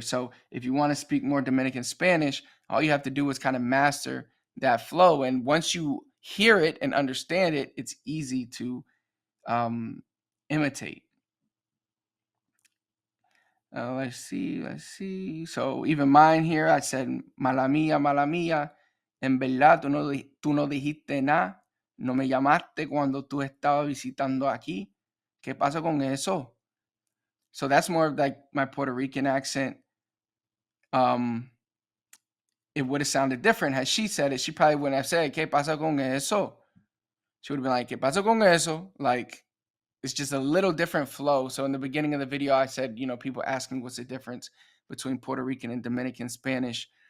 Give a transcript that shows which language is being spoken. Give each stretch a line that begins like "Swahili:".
English: So if you want to speak more Dominican Spanish, all you have to do is kind of master that flow. And once you hear it and understand it, it's easy to imitate. Let's see. So even mine here, I said,
Spanish: mala mía. En verdad, tú no dijiste nada. No me llamaste cuando tú estabas visitando aquí. ¿Qué pasó con eso?
English: So that's more of like my Puerto Rican accent. It would have sounded different had she said it. She probably wouldn't have said,
Spanish: ¿Qué pasa con eso?
English: She would have been like,
Spanish: ¿Qué pasa con eso?
English: Like, it's just a little different flow. So in the beginning of the video, I said, people asking what's the difference between Puerto Rican and Dominican Spanish.